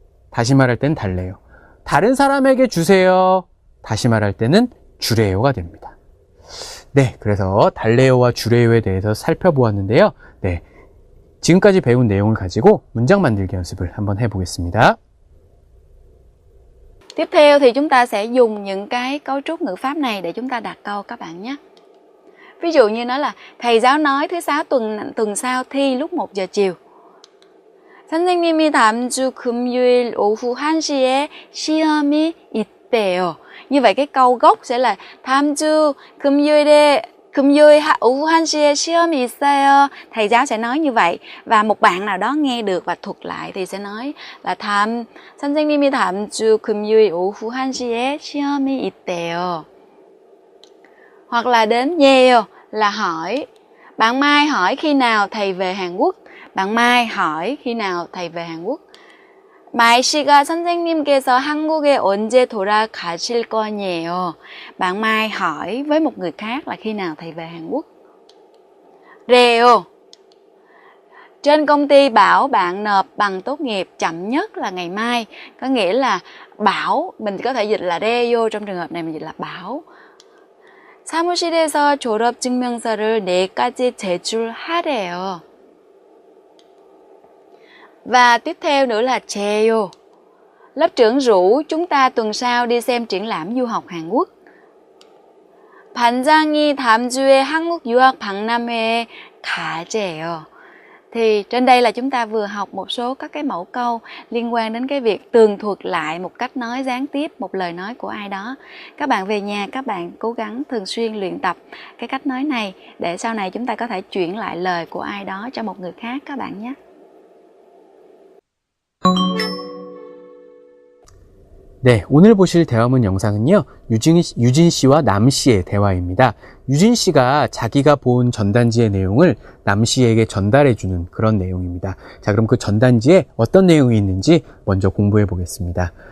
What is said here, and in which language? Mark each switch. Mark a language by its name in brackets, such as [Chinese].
[Korean] 다시 말할 때는 달래요. 다른 사람에게 주세요. 다시 말할 때는 주래요가 됩니다. 네, 그래서 달래요와 주래요에 대해서 살펴보았는데요. 네, 지금까지 배운 내용을 가지고 문장 만들기 연습을 한번 해보겠습니다. [Vietnamese] Tiếp theo thì chúng ta sẽ dùng những cái cấu trúc ngữ pháp này để chúng ta đặt câu các bạn nhé. Ví dụ như nó là thầy giáo nói thứ sáu tuần sau thi lúc 1 giờ chiều. [Korean] 선생님이 다음 주 금요일 오후 1시에 시험이 있대요. [Vietnamese] Như vậy cái câu gốc sẽ là [Korean] 다음 주 금요일 오후 1시에 시험이 있어요. [Vietnamese] Thầy giáo sẽ nói như vậy. Và một bạn nào đó nghe được và thuật lại thì sẽ nói là [Korean] 선생님이 다음 주 금요일 오후 1시에 시험이 있대요. [Vietnamese] Hoặc là đến nhiều là hỏi. Bạn Mai hỏi khi nào thầy về Hàn Quốc. Bạn Mai hỏi khi nào thầy về Hàn Quốc. [Korean] Mai 씨가 선생님께서 한국에 언제 돌아가실 거냐요. [Vietnamese] Bạn Mai hỏi với một người khác là khi nào thầy về Hàn Quốc. Reo. Trên công ty bảo bạn nộp bằng tốt nghiệp chậm nhất là ngày mai. Có nghĩa là bảo, mình có thể dịch là reo, trong trường hợp này mình dịch là bảo. [Korean] 사무실에서 졸업증명서를 내일까지 제출하래요. [Vietnamese] Và tiếp theo nữa là Cheo. Lớp trưởng rủ chúng ta tuần sau đi xem triển lãm du học Hàn Quốc. [Korean] 반장이 다음 주에 한국 유학 박람회에 가재요. [Vietnamese] Thì trên đây là chúng ta vừa học một số các cái mẫu câu liên quan đến cái việc tường thuật lại một cách nói gián tiếp một lời nói của ai đó. Các bạn về nhà các bạn cố gắng thường xuyên luyện tập cái cách nói này để sau này chúng ta có thể chuyển lại lời của ai đó cho một người khác các bạn nhé. [Korean] 네, 오늘 보실 대화문 영상은요, 유진 씨와 남 씨의 대화입니다. 유진 씨가 자기가 본 전단지의 내용을 남 씨에게 전달해주는 그런 내용입니다. 자, 그럼 그 전단지에 어떤 내용이 있는지 먼저 공부해 보겠습니다.